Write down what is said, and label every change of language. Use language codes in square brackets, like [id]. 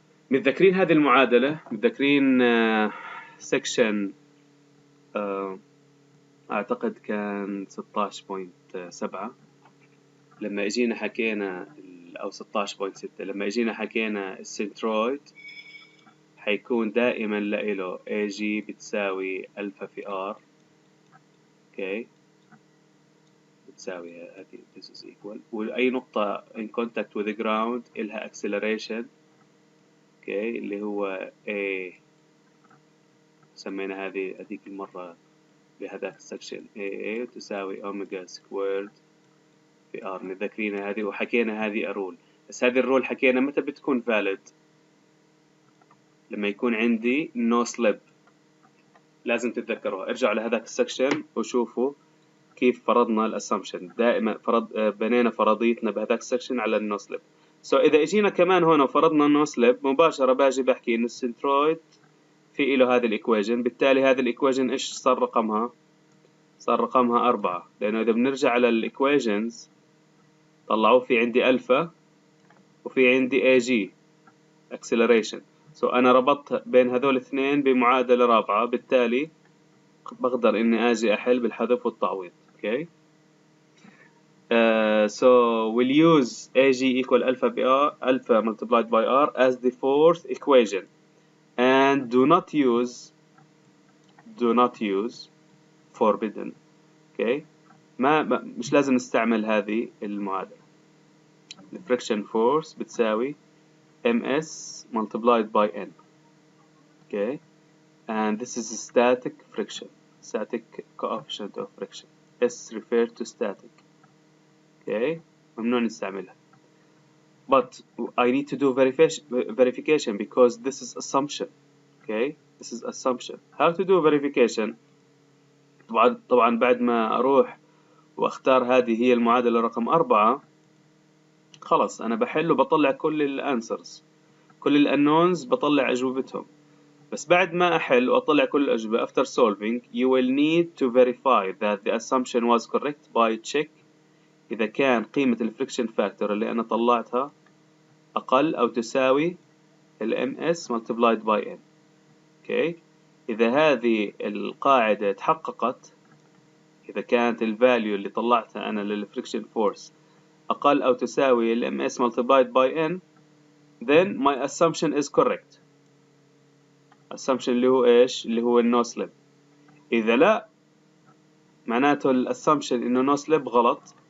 [ar] متذكرين هذه المعادلة؟ متذكرين section أعتقد كان 16.7 لما اجينا حكينا أو 16.6 لما اجينا حكينا السنترويد حيكون دائما له AG بتساوي ألفا في R. [en] okay. [ar] بتساوي هذه [en] this is equal، [ar] وأي نقطة [en] in contact with the ground [ar] إلها acceleration. [en] okay. [ar] اللي هو A سمينا هذيك المرة بهذاك السكشن AA تساوي أوميجا سكويرد في R. متذكرين هذه وحكينا هذه الرول. بس هذه الرول حكينا متى بتكون valid؟ لما يكون عندي no slip. لازم تتذكروها، ارجعوا لهذاك السكشن وشوفوا كيف فرضنا الاسامبشن. دائما بنينا فرضيتنا بهذاك السكشن على النو سليب. سو اذا اجينا كمان هون وفرضنا النو سليب مباشره باجي بحكي انه السنترويد في له هذه الايكويجن. بالتالي هذه الايكويجن ايش صار رقمها؟ صار رقمها 4. لانه اذا بنرجع على الايكويجنز طلعوا في عندي الفا وفي عندي اي جي اكسلريشن. سو انا ربطت بين هذول الاثنين بمعادله رابعه، بالتالي بقدر اني اجي احل بالحذف والتعويض. [en] okay. So we'll use AG equal alpha multiplied by R as the fourth equation, and do not use forbidden. okay. [ar] مش لازم نستعمل هذه المعادلة. [en] the friction force [ar] بتساوي [en] ms multiplied by n. okay. and this is static friction, static coefficient of friction. S refer to static. okay. [ar] ممنوع نستعملها. [en] but I need to do verification because this is assumption. okay. this is assumption. how to do verification؟ [ar] طبعا بعد ما أروح وأختار هذه هي المعادلة رقم 4 خلص أنا بحل وبطلع كل الأنسرز، كل الأنونز بطلع أجوبتهم. بس بعد ما أحل وأطلع كل الأجوبة [en] after solving you will need to verify that the assumption was correct by check [ar] إذا كان قيمة الفريكشن فاكتور اللي أنا طلعتها أقل أو تساوي ms multiplied by n. [en] okay. [ar] إذا هذه القاعدة تحققت، إذا كانت الفاليو اللي طلعتها أنا للفريكشن فورس أقل أو تساوي ms multiplied by n [en] then my assumption is correct. [ar] assumption اللي هو إيش؟ اللي هو no slip. إذا لا معناته الاسامبشن إنه no slip غلط،